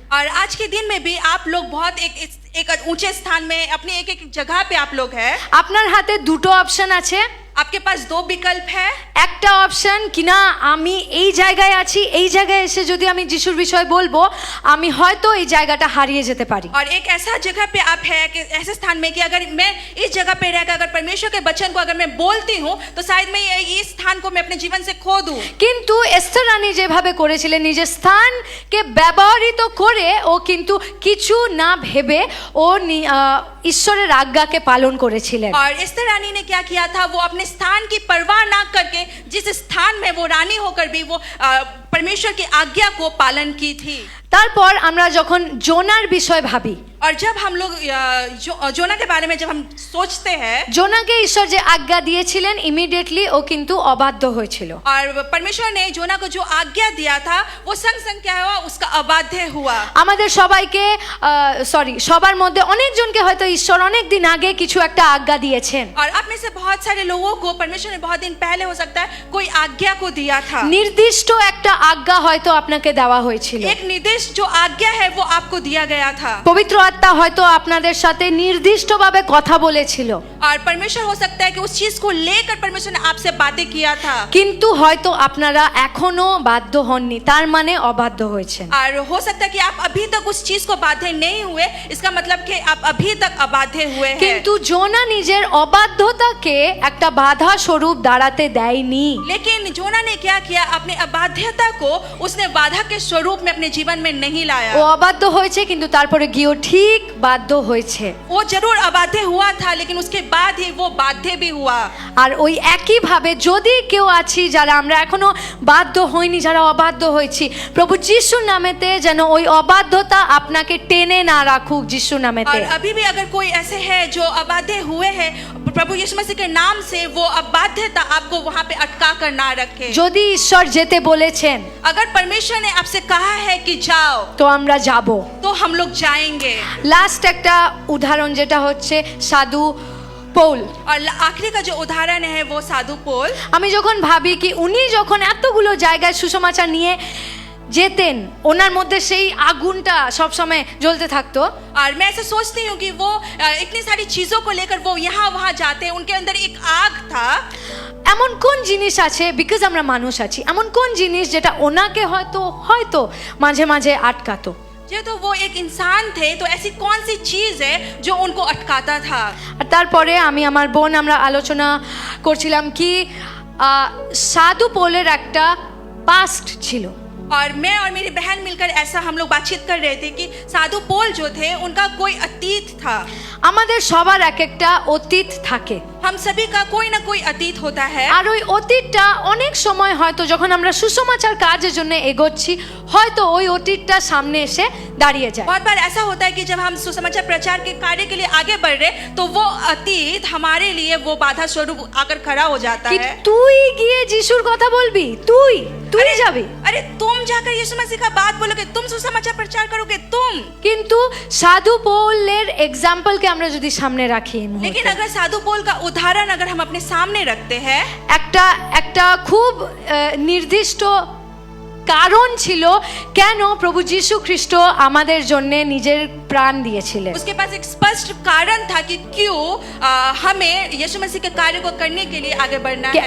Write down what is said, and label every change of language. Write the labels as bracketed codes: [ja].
[hi] और आज के दिन में भी आप लोग बहुत एक ऊंचे स्थान में अपनी एक जगह पे आप लोग हैं। [bn] আপনার হাতে দুটো অপশন আছে। [hi] आपके पास दो विकल्प है। [bn] একটা অপশন কিনা আমি এই জায়গায় আছি, এই জায়গায় এসে যদি আমি যিশুর বিষয় বলবো আমি হয়তো এই জায়গাটা হারিয়ে যেতে পারি। [hi] और एक ऐसा जगह पे आप है कि ऐसे स्थान में कि अगर मैं इस जगह पे रहकर अगर परमेश्वर के वचन को अगर मैं बोलती हूँ तो शायद मैं इस स्थान को मैं अपने जीवन से खो दूँ। [bn] কিন্তু এস্থার রানী যেভাবে করেছিলেন নিজের স্থানকে ব্যবহৃত করে ও কিন্তু কিছু না ভেবে ও ঈশ্বরের আজ্ঞাকে পালন করেছিলেন। [hi] और एस्तर रानी ने क्या किया था, वो अपने स्थान की परवाह ना करके जिस स्थान में वो रानी होकर भी वो परमेश्वर की आज्ञा को पालन की थी। [bn] তারপর আমরা যখন জোনার বিষয় ভাবি, [hi] और जब हम लोग जोना के बारे में जब हम सोचते हैं, [bn] জোনাকে ঈশ্বর যে আজ্ঞা দিয়েছিলেন ইমিডিয়েটলি ও কিন্তু অবাধ্য হয়েছিল। [hi] और परमेश्वर ने जोना को जो आज्ञा दिया था वो संग संग क्या हुआ, उसका अबाध्य हुआ। [bn] আমাদের সবাইকে সবার মধ্যে অনেকজনকে হয়তো ঈশ্বর অনেক দিন আগে কিছু একটা আজ্ঞা দিয়েছেন। [hi] और आप में से बहुत सारे लोगों को परमेश्वर ने बहुत दिन पहले हो सकता है कोई आज्ञा को दिया था। [bn] নির্দিষ্ট একটা আজ্ঞা হয়তো আপনাকে দেওয়া হয়েছিল। [hi] एक निर्देश जो आज्ञा है वो आपको दिया गया था। [bn] পবিত্র আত্মা হয়তো আপনাদের সাথে নির্দিষ্টভাবে কথা বলেছিল। [hi] और परमेश्वर हो सकता है कि उस चीज को लेकर परमेश्वर ने आपसे बातें किया था। [bn] কিন্তু হয়তো আপনারা এখনো বাধ্য হননি, তার মানে অবাধ্য হয়েছেন। [hi] और हो सकता है कि आप अभी तक उस चीज को बाध्य नहीं हुए, इसका मतलब कि आप अभी तक अबाध्य हुए हैं। [bn] কিন্তু জোনা নিজের অবাধ্যতাকে একটা বাধা স্বরূপ দাঁড়াতে দেয়নি। [hi] लेकिन जोना ने क्या किया, अपनी अबाध्यता को उसने बाधा के स्वरूप में अपने जीवन में नहीं लाया। [bn] ও অবাধ্য হয়েছে কিন্তু তারপরে গিয়েও ঠিক বাধ্য হয়েছে। [hi] वो जरूर अबाध्य हुआ था लेकिन उसके बाद ही वो बाध्य भी हुआ। [bn] আর ওই একই ভাবে যদি কেউ আছি যারা আমরা এখনো বাধ্য হইনি, যারা অবাধ্য হয়েছি, প্রভু যিশুর নামেতে যেন ওই অবাধ্যতা আপনাকে টেনে না রাখুক যিশুর নামেতে। [hi] और अभी भी अगर कोई ऐसे है जो अबाध्य हुए हैं, प्रभु यीशु मसीह के नाम से वो अबाध्यता आपको वहां पे अटका कर ना रखे। [bn] যদি ঈশ্বর যেতে বলেছেন [hi] अगर परमेश्वर ने आपसे कहा है कि जाओ [bn] তো আমরা যাব। [hi] तो हम लोग जाएंगे। [bn] লাস্ট একটা উদাহরণ যেটা হচ্ছে সাধু পৌল। [hi] और आखिरी का जो उदाहरण है वो साधु पौल। [bn] আমি যখন ভাবি কি উনি যখন এতগুলো জায়গায় সুসমাচার নিয়ে যেতেন, ওনার মধ্যে সেই আগুনটা সব সময় জ্বলতে থাকতো। [hi] और मैं ऐसा सोचती हूँ कि वो इतनी सारी चीजों को लेकर वो यहाँ वहाँ जाते, उनके अंदर एक आग था। [bn] এমন কোন জিনিস আছে, [en] because [bn] আমরা মানুষ আছি, এমন কোন জিনিস যেটা ওনাকে হয়তো মাঝে মাঝে আটকাতো। যেহেতু [hi] वो एक इंसान थे तो ऐसी कौन सी चीज है जो उनको अटकाता था। [bn] আর তারপরে আমি আমার বোন আমরা আলোচনা করছিলাম কি সাধু পৌলের একটা পাস্ট ছিল। [hi] और मैं और मेरी बहन मिलकर ऐसा हम लोग बातचीत कर रहे थे कि साधु पौल जो थे उनका कोई अतीत था। [bn] আমাদের সবার এক একটা অতীত থাকে। [hi] हम सभी का कोई ना कोई अतीत होता है। [bn] আর ওই অতীতটা অনেক সময় হয়তো যখন আমরা সুসমাচার কাজের জন্য এগোচ্ছি হয়তো ওই অতীতটা সামনে এসে দাঁড়িয়ে যায়। [hi] बहुत बार ऐसा होता है कि जब हम सुसमाचार प्रचार के कार्य के लिए आगे बढ़ रहे तो वो अतीत हमारे लिए वो बाधा स्वरूप आकर खड़ा हो जाता [bn] কি [hi] है। [bn] তুই গিয়ে যিশুর কথা বলবি, তুই যাবি। [hi] अरे तुम जाकर यीशु मसीह का बात बोलोगे, तुम सुसमाचार प्रचार करोगे, तुम। [bn] কিন্তু সাধু পৌলের এক্সাম্পলকে আমরা যদি সামনে রাখি এই মুহূর্তে, [hi] लेकिन अगर साधु पौल का उदाहरण अगर हम अपने सामने रखते हैं, [bn] একটা খুব নির্দিষ্ট কারণ ছিল কেন প্রভু যিশু খ্রিস্ট আমাদের জন্য নিজের প্রাণ দিয়েছিলেন। [hi] उसके पास एक स्पष्ट कारण था कि क्यों हमें यीशु मसीह के कार्य को करने के लिए आगे बढ़ना है।